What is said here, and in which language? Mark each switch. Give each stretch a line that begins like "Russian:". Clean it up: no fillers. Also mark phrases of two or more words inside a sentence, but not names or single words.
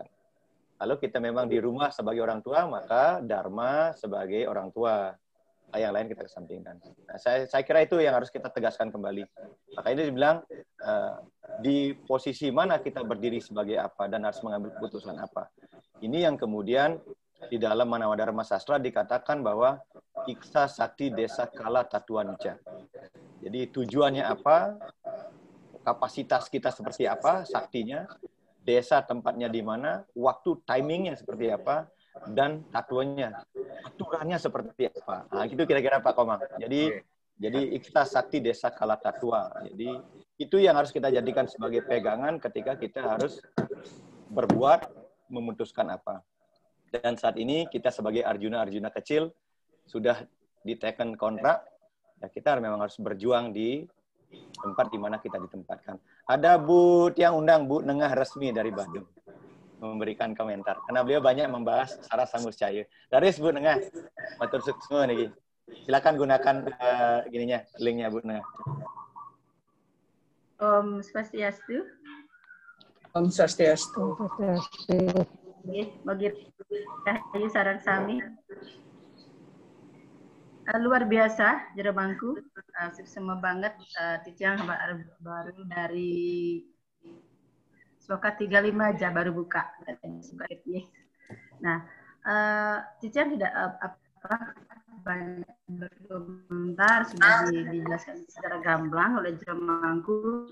Indonesian: Kalau kita memang di rumah sebagai orang tua, maka dharma sebagai orang tua. Yang lain kita kesampingkan. Nah, saya kira itu yang harus kita tegaskan kembali. Maka ini dibilang di posisi mana kita berdiri sebagai apa dan harus mengambil keputusan apa. Ini yang kemudian di dalam Manawadharma Sastra dikatakan bahwa
Sanskrit: iksa sakti desa kala tatuanca.
Indonesian: Jadi tujuannya apa, kapasitas kita seperti apa, saktinya, desa tempatnya di mana, waktu timingnya seperti apa, dan tatuannya, aturannya seperti apa. Nah, itu kira-kira Pak Komang. Jadi
Sanskrit: iksa sakti desa kala tatua.
Indonesian: Jadi itu yang harus kita jadikan sebagai pegangan ketika kita harus berbuat, memutuskan apa. Dan saat ini kita sebagai Arjuna kecil sudah diteken kontrak, ya kita memang harus berjuang di tempat di mana kita ditempatkan. Ada Bu Tiang undang, Bu Nengah Resmi dari Bandung, memberikan komentar. Karena beliau banyak membahas Sara Samuscaya. Dari Bu Nengah,
Balinese: matur suksma
Indonesian: nih. Silakan gunakan gininya, linknya Bu. Nah.
Balinese: Om Swastiastu. Om Swastiastu. Bagi Rahayu Sarang Sami.
Indonesian: Luar biasa Jeremangku, semua banget Titiang baru dari Sloka 35 aja baru buka. Nah, Titiang tidak banyak berkomentar, sudah dijelaskan secara gamblang oleh Jeremangku.